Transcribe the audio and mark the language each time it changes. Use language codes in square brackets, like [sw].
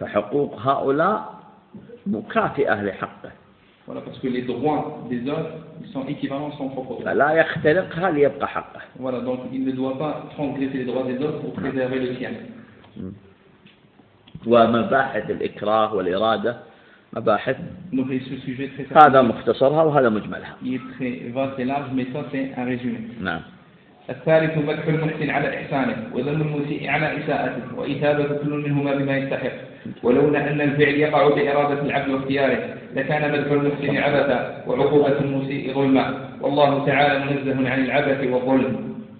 [ar] فحقوق هؤلاء مكافئة لحقه. [fr] voilà parce que les droits des autres ils sont équivalents à son propre droit. [ar] فلا يخترقها ليبقى حقه. [fr] voilà donc il ne doit pas transgresser les droits des autres pour préserver le sien. [ar] ومباحث الإكراه والإرادة مباحث. [fr] donc et ce sujet très simple. [ar] هذا مختصرها وهذا مجملها. [fr] il est très vaste et large mais ça c'est un résumé. [ar] نعم. الثالث مدح المحسن على إحسانه وذم المسيء على إساءته وإثابة كل منهما بما يستحق ولولا أن الفعل يقع بإرادة العبد واختياره لكان مدح المحسن عبثا وعقوبة المسيء ظلما والله تعالى منزه عن العبث والظلم.